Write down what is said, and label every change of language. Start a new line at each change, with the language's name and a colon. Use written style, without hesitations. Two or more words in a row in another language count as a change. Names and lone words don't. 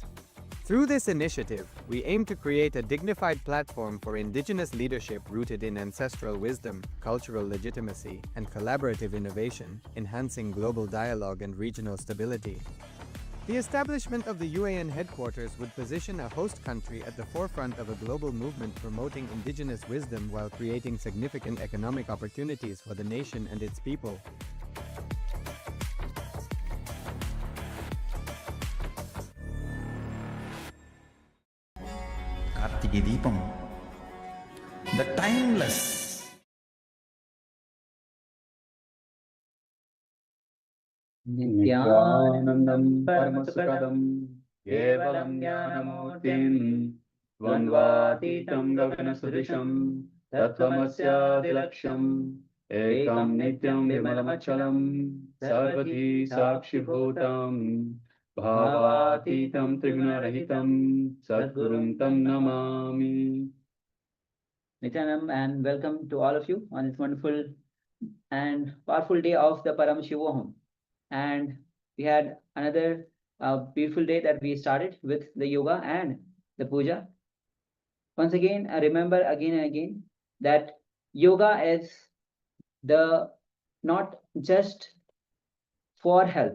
English: Through this initiative, we aim to create a dignified platform for indigenous leadership rooted in ancestral wisdom, cultural legitimacy, and collaborative innovation, enhancing global dialogue and regional stability. The establishment of the UAN headquarters would position a host country at the forefront of a global movement promoting indigenous wisdom while creating significant economic opportunities for the nation and its people.
Telugu: కార్తీక దీపం,
English: the timeless.
Sanskrit: నిత్యానందం పరమసుఖదం కేవలం జ్ఞానమూర్తిం ద్వంద్వాతీతం గగనసదృశం తత్వమస్యాదిలక్ష్యం ఏకం నిత్యం విమలమచలం సర్వధీ సాక్షిభూతం భావాతీతం త్రిగుణరహితం సద్గురుం తం నమామి.
English: Nithyananda, and welcome to all of you on this wonderful and powerful day of the Paramashivoham. And we had another beautiful day that we started with the yoga and the puja. Once again, I remember again and again that yoga is the not just for health.